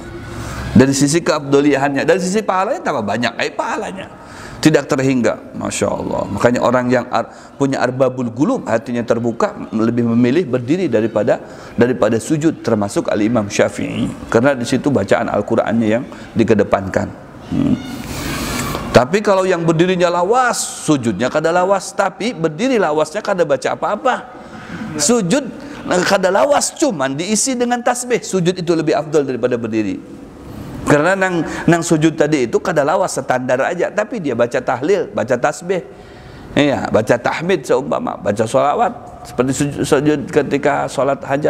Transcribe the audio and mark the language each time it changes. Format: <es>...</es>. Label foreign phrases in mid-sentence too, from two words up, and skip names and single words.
<id>Dari sisi keabdoliahannya, dari sisi pahalanya tambah banyak pahalanya, tidak terhingga. Masya Allah. Makanya orang yang punya</id> <ar>أرباب القلوب,</ar> <id>hatinya terbuka, lebih memilih berdiri daripada sujud, termasuk Al-Imam Syafi'i, karena di situ bacaan Al-Qur'annya yang dikedepankan.</id> <bjn>Tapi kalau yang berdirinya lawas, sujudnya kada lawas, tapi berdiri lawasnya kada baca apa-apa. Sujud kada lawas, cuman diisi dengan tasbih.</bjn> <id>Sujud itu lebih afdal daripada berdiri. Karena nang sujud tadi itu kada lawas, standar aja, tapi dia baca tahlil, baca tasbih, iya, baca tahmid seumpama, baca sholawat seperti sujud ketika sholat hajat.</id>